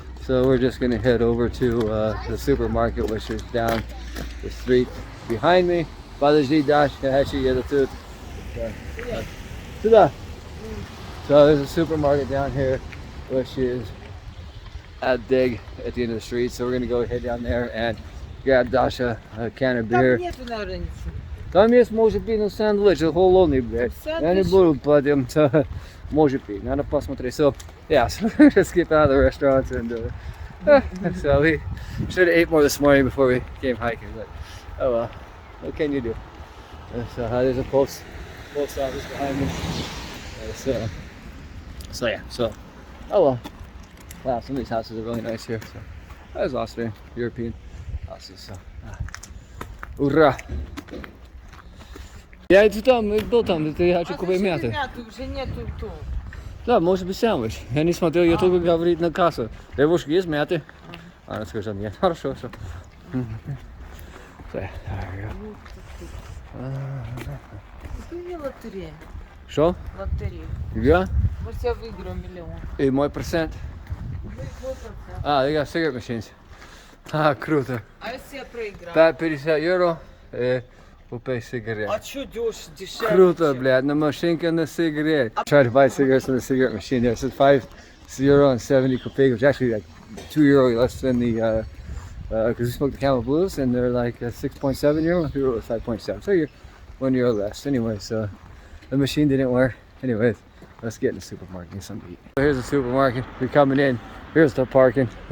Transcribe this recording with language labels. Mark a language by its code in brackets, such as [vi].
[en] So we're just gonna head over to the supermarket, which is down the street behind me. [ru] Подожди, [en] Dash, actually, yeah, that's it. So there's a supermarket down here, which is at Dig at the end of the street. So we're gonna go head down there and grab Dasha a can of [ru] Там [en] beer. [ru] нету, наверное, ничего. Там есть, может быть, на сэндвич, холодный, блядь. Я не Сэндвич? буду потом, может быть, надо посмотреть. [en] So, yeah, so we're gonna skip out of the restaurants and so we should have ate more this morning before we came hiking, but oh well, what can you do? So there's a post office behind me. So yeah, so oh well. Wow, some of these houses are really nice here. So that was Austrian, European houses. So ура! [ru] Я иду там, был там, это я хочу купить мяты. Мяту уже нету тут. Да, может быть сэндвич. Я не смотрел, я только говорит на кассу. Девушка, есть мяты? Она сказала, нет. Хорошо, все. Купи лотерею. Что? Лотерею. Я? Может, я выиграю миллион. И мой процент. [en] They got cigarette machines. [ru] Круто. А если я проиграю? 5,50 евро. Купи сигарет. А что дешевле? Круто, блядь, на машинка на сигарет. [en] Tried to buy cigarettes in the cigarette machine there. It says 5 euro and 70 kopeek, which is actually like 2 euro less than the, because we smoked the Camel Blues and they're like 6.7 euro, here it was 5.7. So you're 1 euro less. Anyway, so the machine didn't work. Anyways, let's get in the supermarket and get something to eat. So here's the supermarket. We're coming in. Here's the parking.